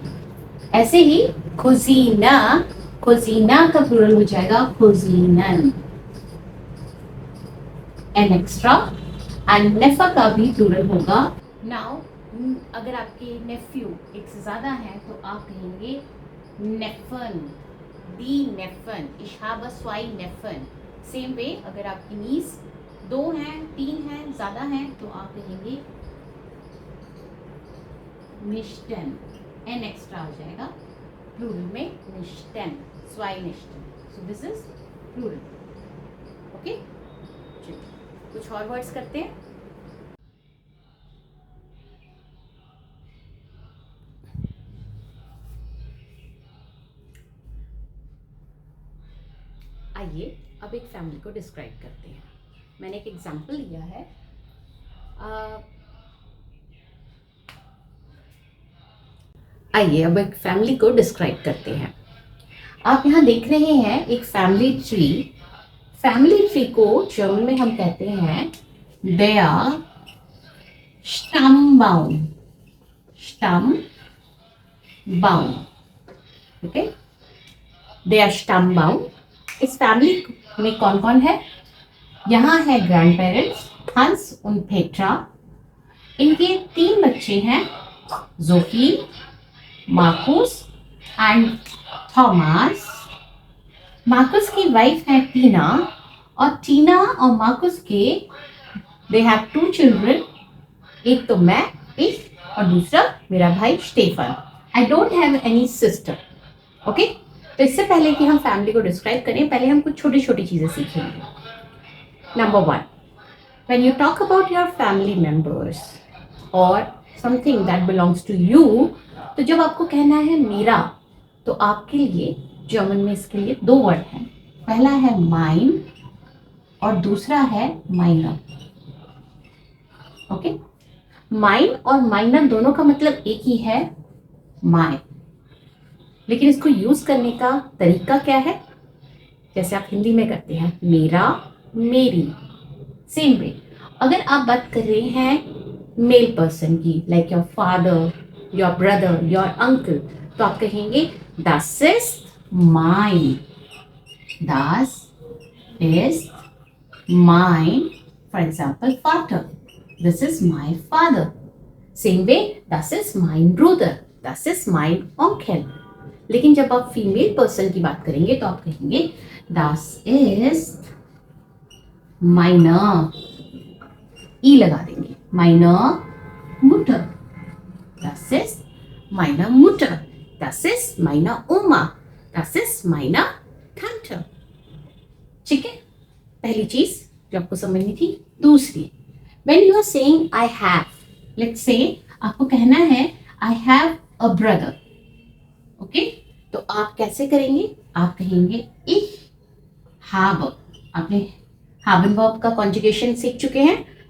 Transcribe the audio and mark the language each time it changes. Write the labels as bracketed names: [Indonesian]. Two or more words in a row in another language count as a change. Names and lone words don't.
[Hindi] ऐसे ही cousina, cousina का प्लूरल हो जाएगा cousinen, n एक्स्ट्रा. एंड नेफा का भी प्लूरल होगा. नाउ अगर आपके नेफ्यू एक से ज्यादा हैं तो आप कहेंगे [German] Neffen, die Neffen, ich habe zwei Neffen. [English] same way [Hindi] अगर आपकी नीस 2 हैं, 3 हैं, ज्यादा हैं तो आप कहेंगे निश्टन, एन एक्स्ट्रा हो जाएगा प्लूरल में निश्टन, [German] zwei Nichten. [English] so this is plural. [Hindi] ओके, कुछ और वर्ड्स करते हैं. आइए अब एक फैमिली को डिस्क्राइब करते हैं. मैंने एक एग्जाम्पल लिया है. आइए अब एक फैमिली को डिस्क्राइब करते हैं. आप यहाँ देख रहे हैं एक [English] family tree. family tree [Hindi] को जर्मन में हम कहते हैं [German] der Stammbaum. Stammbaum. ओके, der Stammbaum. [Hindi] इस फैमिली में कौन कौन है? यहाँ है [English] grand parents [Hindi] हंस और पेट्रा. इनके 3 बच्चे हैं, जोफी, मार्कुस एंड थॉमस. मार्कुस की वाइफ है टीना, और टीना और मार्कुस के [English] they have 2 children. [Hindi] एक तो मैं, एक, और दूसरा मेरा भाई स्टेफन. [English] I don't have any sister. [Hindi] ओके, तो इससे पहले कि हम फैमिली को डिस्क्राइब करें, पहले हम कुछ छोटी छोटी चीजें सीखेंगे. नंबर 1, [English] when you talk about your family members and something that belongs to you, [Hindi] तो जब आपको कहना है मेरा, तो आपके लिए जर्मन में इसके लिए 2 वर्ड हैं. पहला है माइन और दूसरा है माइनर. ओके, माइन और माइनर दोनों का मतलब एक ही है, माय. लेकिन इसको यूज करने का तरीका क्या है? जैसे आप हिंदी में करते हैं मेरा, मेरी. [English] same way [Hindi] अगर आप बात कर रहे हैं [English] male person [Hindi] की, [English] like your father, your brother, your uncle, [Hindi] तो आप कहेंगे [German] das ist mein. Das ist mein, [English] for example, Vater. This is my father. Same way, [German] das ist mein Bruder. Das ist mein Onkel. [Hindi] लेकिन जब आप [English] female person [Hindi] की बात करेंगे तो आप कहेंगे [German] das ist meine, [Hindi] ई लगा देंगे, [German] meine Mutter. Das ist meine Mutter. Das ist meine Oma. Das ist meine Tante. [Hindi] ठीक है, पहली चीज जो आपको समझनी थी. दूसरी, [English] when you are saying I have, let's say [Hindi] आपको कहना है [English] I have a brother. [Hindi] ओके, तो आप कैसे करेंगे? आप कहेंगे [German] ich habe. [Hindi] आपने haben verb का कॉन्जुगेशन सीख चुके हैं.